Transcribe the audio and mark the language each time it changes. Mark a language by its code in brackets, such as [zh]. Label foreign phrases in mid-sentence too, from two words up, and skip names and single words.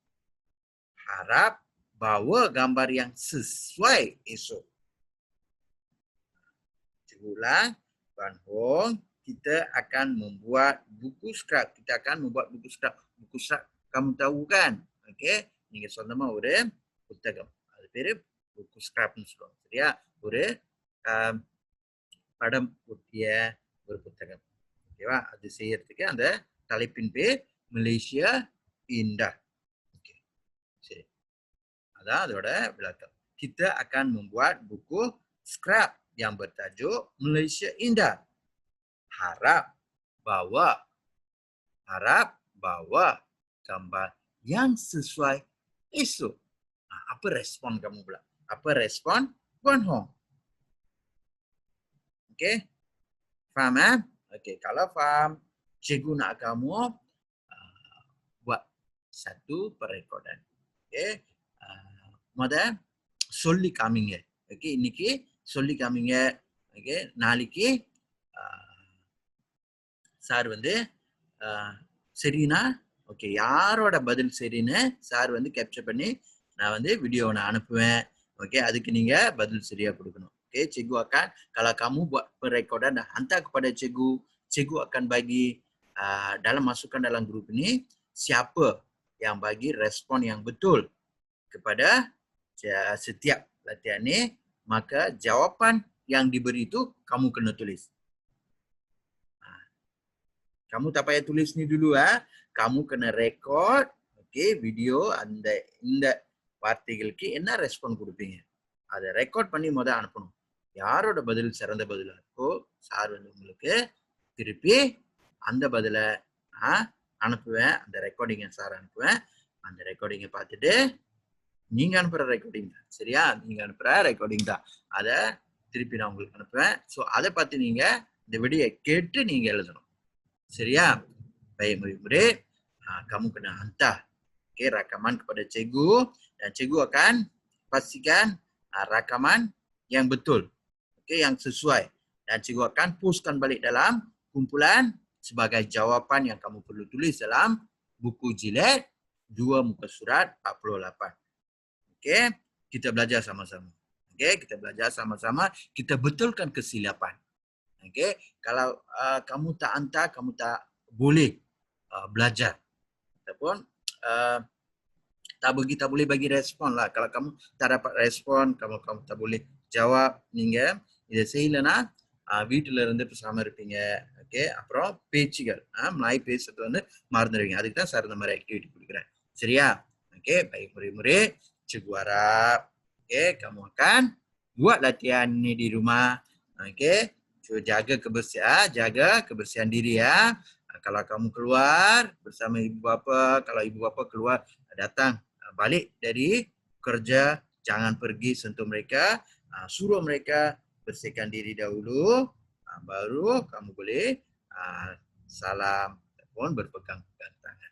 [ms] Harap bawa gambar yang sesuai esok. Cikgu ulang. Wan Hong, kita akan membuat buku scrap. Buku scrap kamu tahu kan? Okey, [ta] நீங்க சொந்தமா ஒரு புத்தகம். அது பேரு புக்கு ஸ்கிராப்னு சொல்லுவாங்க. சரியா? ஒரு படம் ஒட்டிய ஒரு புத்தகம். ஓகேவா? அது செய்யறதுக்கு அந்த தலைப்பின் பேர் மலேசியா இண்டா. ஓகே. சரி. அதான் அதோட விளக்கம். [ms] Kita akan membuat buku scrap yang bertajuk Malaysia Indah. harap bawa gambar yang sesuai esok. Apa respon kamu pula? Apa respon Guan Hong? Okey? Faham Okey, kalau faham, cikgu nak kamu buat satu perekodan. Okey? Modal [ta] சொல்லி காமிங்க. ஓகே, இன்னைக்கு சொல்லி காமிங்க. ஓகே, நாளைக்கு சார் வந்து சரினா ஓகே, யாரோட பதில் சரின்னு சார் வந்து கேப்சர் பண்ணி நான் வந்து வீடியோவை நான் அனுப்புவேன். Okey, அதுக்கு நீங்க பதில் சரியா கொடுக்கணும். [ms] Okey, cikgu akan kalau kamu buat perekodan dan hantar kepada cikgu akan bagi dalam masukkan dalam grup ini siapa yang bagi respon yang betul kepada setiap latihan ni, maka jawapan yang diberi itu kamu kena tulis. Kamu tak payah tulis ni dulu kamu kena record video [ta] இந்த வார்த்தைகளுக்கு என்ன ரெஸ்பான்ஸ் கொடுப்பீங்க அதை ரெக்கார்ட் பண்ணி முதல்ல அனுப்பணும். யாரோட பதில் சிறந்த பதிலா இருக்கோ சார் வந்து உங்களுக்கு திருப்பி அந்த பதிலை அனுப்புவேன். அந்த ரெக்கார்டிங்கை சார் அனுப்புவேன். அந்த ரெக்கார்டிங்கை பார்த்துட்டு நீங்க அனுப்புற ரெக்கார்டிங் தான், சரியா? நீங்க அனுப்புற ரெக்கார்டிங் தான், அதை திருப்பி நான் உங்களுக்கு அனுப்புவேன். ஸோ அதை பார்த்து நீங்க இந்த வீடியோ கேட்டு நீங்க எழுதணும், சரியா? [ms] Baik murid-murid, kamu kena hantar rakaman kepada cikgu dan cikgu akan pastikan rakaman yang betul, yang sesuai, dan cikgu akan postkan balik dalam kumpulan sebagai jawapan yang kamu perlu tulis dalam buku jilid 2 muka surat 48. Okey, kita belajar sama-sama. Okey, kita belajar sama-sama, kita betulkan kesilapan. Okey, kalau kamu tak hantar, kamu tak boleh belajar. Ataupun tak boleh bagi respon lah. Kalau kamu tak dapat respon, kamu tak boleh jawab, [ta] நீங்க இதை செய்யலைன்னா வீட்டில இருந்து பேசாம இருப்பீங்க. ஓகே, அப்புறம் பேச்சுகள் மலாய் பேசுறது வந்து மறந்துடுவீங்க. அதுக்கு தான் சார் இந்த மாதிரி ஆக்டிவிட்டி கொடுக்குறேன், சரியா? [ms] Okey, baik murid-murid, cikgu harap kamu akan buat latihan ni di rumah. Okey, jaga kebersihan diri ya. Kalau kamu keluar bersama ibu bapa, kalau ibu bapa keluar datang balik dari kerja, jangan pergi sentuh mereka, suruh mereka bersihkan diri dahulu, baru kamu boleh salam ataupun berpegang-pegang tangan.